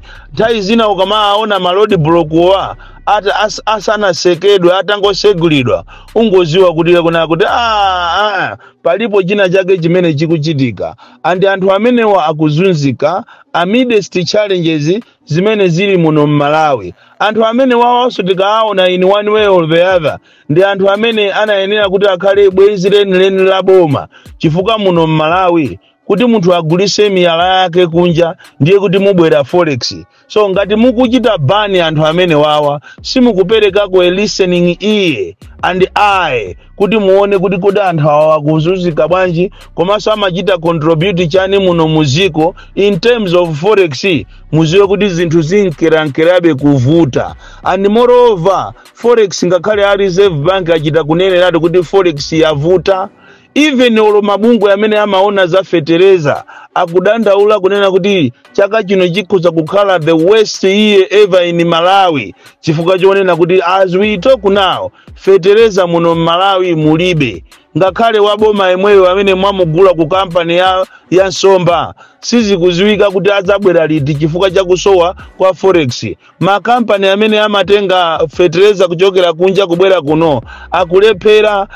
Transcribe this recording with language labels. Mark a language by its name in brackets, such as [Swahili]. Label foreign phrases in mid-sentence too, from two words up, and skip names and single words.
[Nyanja] Nthawi zina ukamaona ma road block wa asana sekedwe atangosegulidwa ungoziwa kuti kuna kuti palipo china chake chimene chikuchitika. And anthu amenewa akuzunzika [English] amidst challenges [Nyanja] zimene zili muno Malawi. Anthu amene wawaso tikaona [English] in one way or the other [Nyanja] ndi anthu amene anayenera kuti akhale bwenzi leni la boma chifukwa muno Malawi kuti munthu agulise miyala yake kunja ndiye kuti mubwera forex. So ngati mukuchita bani anthu amene wawa simukupereka ku [English] listening ear and eye [Nyanja] kuti muone kuti kodi anthu awa kuzunzika bwanji komanso amachita contribute chani muno muziko [English] in terms of forex. [Nyanja] Muziwe kuti zinthu zinkerankerabe kuvuta. And moreover forex ngakhale a Reserve Bank achita kuneneratu kuti forex yavuta. Even olo mabungwe amene amaona za fertilizer akudandaula kunena kuti chaka chino chikhoza kukhala [English] the worst year ever in Malawi [Nyanja] chifukwa chonena kuti [English] as we talk now [Nyanja] fertilizer muno Malawi mulibe. Ngakhale waboma emweyo amene mwamugula ku company ya Nsomba sizikuziwika kuti azabwera liti chifukwa cha kusowa kwa forex. Ma company amene amatenga fertilizer kuchokera kunja kubwera kuno akulephera.